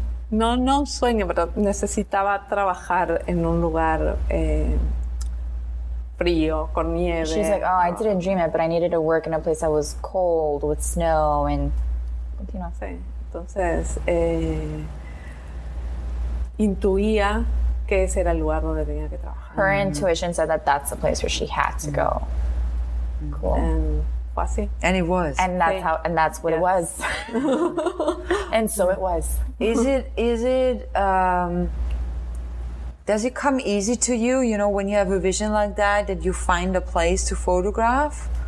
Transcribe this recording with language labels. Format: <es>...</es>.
<es>No un sueño, pero necesitaba trabajar en un lugar frío, con nieve.</es> <en>She's like, oh, I didn't dream it, but I needed to work in a place that was cold with snow and, you know.</en> <es>Sí, entonces intuía que ese era el lugar donde tenía que trabajar.</es> <en>Her intuition said that that's the place where she had to go. Cool.</en> <es>Fue así.</es> <en>And it was. And that's what it was. And so it was. Is it does it come easy to you, you know, when you have a vision like that you find a place to photograph?</en>